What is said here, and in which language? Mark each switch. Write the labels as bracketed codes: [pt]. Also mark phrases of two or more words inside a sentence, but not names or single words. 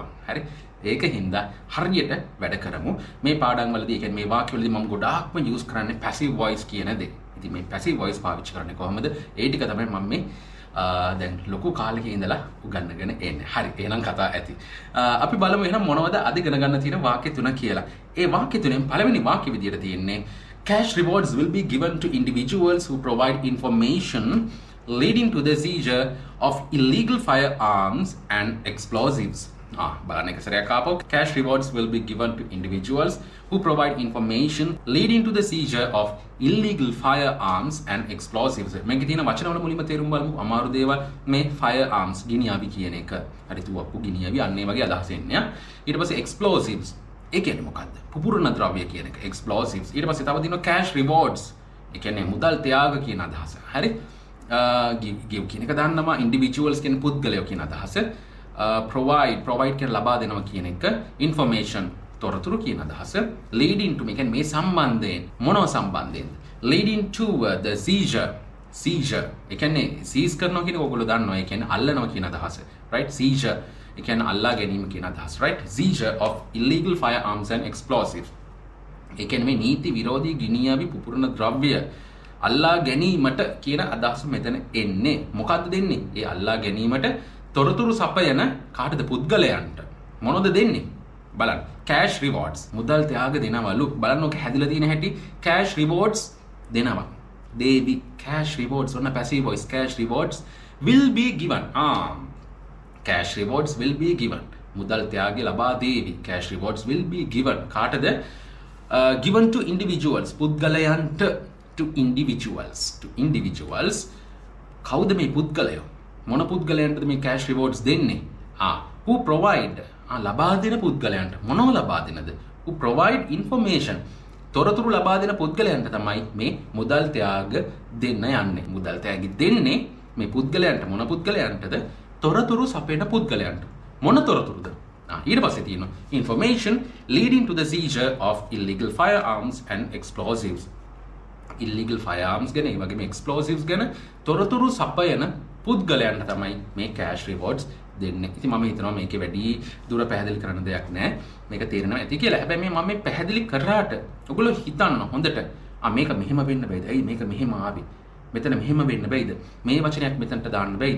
[si] හරි? ඒකින්ද හරියට වැඩ කරමු. මේ පාඩම් වලදී, ඒ කියන්නේ මේ වාක්‍ය වලදී මම ගොඩාක්ම use කරන්නේ [en] passive voice [si] කියන දේ. ඉතින් මේ [en] passive voice [si] පාවිච්චි කරන්නේ කොහොමද? ඒ ටික තමයි මම මේ දැන් ලොකු කාලෙක ඉඳලා උගන්වගෙන එන්නේ. හරි. එහෙනම් කතා ඇති. අපි බලමු එහෙනම් මොනවද අද ඉගෙන ගන්න තියෙන වාක්‍ය තුන කියලා. ඒ වාක්‍ය තුනෙන් පළවෙනි වාක්‍ය විදියට තියෙන්නේ [en] cash rewards will be given to individuals who provide information leading to the seizure of illegal firearms and explosives. [si] බලන්න එක සැරයක් ආපහු. [en] Cash rewards will be given to individuals who provide information leading to the seizure of illegal firearms and explosives. [si] මේකේ තියෙන වචන වල මුලින්ම තේරුම් බලමු. අමාරු දේවල් මේ firearms ගිනිඅවි කියන එක. හරි තුවක්කු ගිනිඅවි අන්න ඒ වගේ අදහස එන්නේ. ඊට පස්සේ explosives ඒ කියන්නේ මොකද්ද? පුපුරන ද්‍රව්‍ය කියන එක. explosives. ඊට පස්සේ තව තියෙනවා [en] cash rewards. [si] ඒ කියන්නේ මුදල් ත්‍යාග කියන අදහස. හරි? give කියන එක දන්නවා individuals කියන පුද්ගලයෝ කියන අදහස. provide කියන ලබා දෙනවා කියන එක. information තොරතුරු කියන අදහස. [en] leading to [si] මේ කියන්නේ මේ සම්බන්ධයෙන් මොනව සම්බන්ධයෙන්ද? [en] leading to the seizure [si] ඒ කියන්නේ seize කරනවා කියන එක ඔයගොල්ලෝ දන්නවා. ඒ කියන්නේ අල්ලනවා කියන අදහස. right? seizure ඒ කියන්නේ අල්ලා ගැනීම කියන අදහස. right? [en] seizure of illegal firearms and explosives. [si] ඒ කියන්නේ මේ නීති විරෝධී ගිනිඅවි පුපුරන ද්‍රව්‍ය අල්ලා ගැනීමට කියන අදහස මෙතන එන්නේ. මොකද්ද දෙන්නේ? ඒ අල්ලා ගැනීමට තොරතුරු සපයන කාටද? පුද්ගලයන්ට. මොනවද දෙන්නේ? බලන්න. [en] cash rewards [si] මුදල් ත්‍යාග දෙනවලු. බලන්න ඔක හැදිලා තියෙන හැටි. [en] cash rewards [si] දෙනවා. දේවි [en] cash rewards [si] ඔන්න [en] passive voice. cash rewards will be given. cash rewards will be given. [si] මුදල් ත්‍යාගය ලබා දේවි. [en] cash rewards will be given. [si] කාටද? [en] given to individuals. [si] පුද්ගලයන්ට. [en] to individuals. [si] කවුද මේ පුද්ගලයෝ? මොන පුද්ගලයන්ටද මේ [en] cash rewards [si] දෙන්නේ? [en] who provide [si] ලබා දෙන පුද්ගලයන්ට. මොනව ලබා දෙනද? [en] who provide information. [si] තොරතුරු ලබා දෙන පුද්ගලයන්ට තමයි මේ මුදල් ත්‍යාග දෙන්න යන්නේ. මුදල් ත්‍යාගي දෙන්නේ මේ පුද්ගලයන්ට. මොන පුද්ගලයන්ටද? තොරතුරු සපයන පුද්ගලයන්ට. මොන තොරතුරුද? ඊට පස්සේ තියෙනවා [en] information leading to the seizure of illegal firearms and explosives. illegal firearms [si] ගැන, ඒ වගේම explosives ගැන තොරතුරු සපයන පුද්ගලයන්ට තමයි මේ [en] cash rewards [si] දෙන්නේ. ඉතින් මම හිතනවා මේකේ වැඩි දුර පැහැදිලි කරන්න දෙයක් නැහැ. මේක තේරෙනවා ඇති කියලා. හැබැයි මම මේ පැහැදිලි කරාට ඔයගොල්ලෝ හිතන්න හොඳට මේක මෙහෙම වෙන්න බෑද? ඇයි මේක මෙහෙම ආවේ? මෙතන මෙහෙම වෙන්න බෑද? මේ වචනයක් මෙතනට දාන්න බෑද?